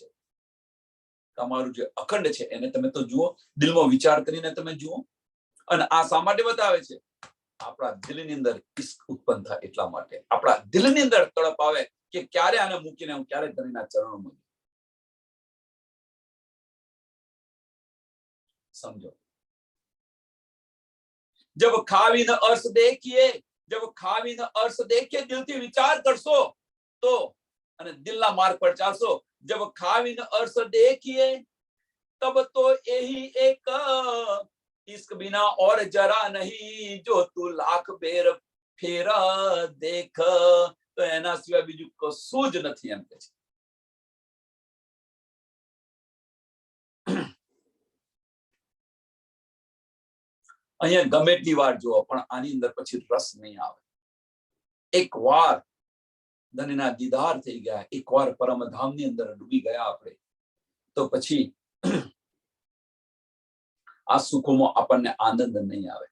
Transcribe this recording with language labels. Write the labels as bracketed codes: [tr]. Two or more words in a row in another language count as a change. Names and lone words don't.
[gu] તમારું જે અખંડ છે એને તમે તો જુઓ, દિલમાં વિચાર કરીને તમે જુઓ. અને આ શા માટે બતાવે છે? આપણા દિલની અંદર ઇશ્ક ઉત્પન્ન થાય એટલા માટે. આપણા દિલની અંદર તડપ આવે કે ક્યારે આને મૂકીને હું ક્યારે ધણીના ચરણોમાં સમજો. [hi] जब खावी न अर्थ देखिए, जब खावी न अर्थ देखिए, [gu] દિલથી વિચાર કરશો તો અને દિલના માર્ગ પર ચાલશો. [hi] जब खावी न अर्थ देखिए तब तो यही एक इश्क बिना और जरा नहीं, जो तू लाख बेर फेरा देख. [gu] તો એના સિવાય બીજું કશું જ નથી એમ કે છે. અહીંયા ગમે એટલી વાર જુઓ પણ આની અંદર પછી રસ નહીં આવે. એક વાર ધનના દીદાર થઈ ગયા, એક વાર પરમધામની અંદર ડૂબી ગયા આપણે, તો પછી આ સુખોમાં આપણને આનંદ નહીં આવે.